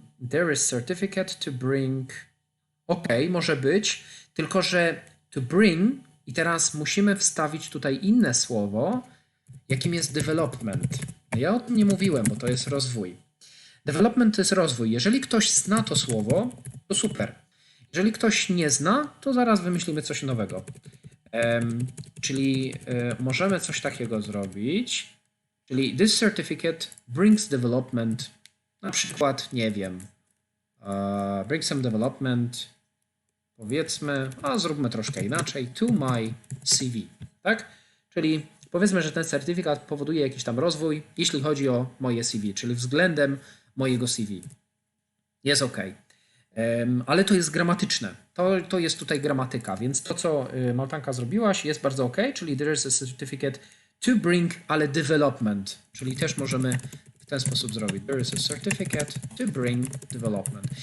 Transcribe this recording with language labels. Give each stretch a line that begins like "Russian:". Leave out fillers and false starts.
English: There is certificate to bring.
Polish: Ok, może być, tylko że to bring i teraz musimy wstawić tutaj inne słowo, jakim jest development. Ja o tym nie mówiłem, bo to jest rozwój. Development to jest rozwój. Jeżeli ktoś zna to słowo, to super. Jeżeli ktoś nie zna, to zaraz wymyślimy coś nowego. Czyli możemy coś takiego zrobić. Czyli this certificate brings development. Na przykład, nie wiem, bring some development, powiedzmy, zróbmy troszkę inaczej, to my CV, tak? Czyli powiedzmy, że ten certyfikat powoduje jakiś tam rozwój, jeśli chodzi o moje CV, czyli względem mojego CV. Jest ok. Ale to jest gramatyczne. To jest tutaj gramatyka, więc to, co Maltanka zrobiłaś, jest bardzo ok, czyli there is a certificate to bring, ale development, czyli też możemy w ten sposób zrobić.
English: There is a certificate to bring development.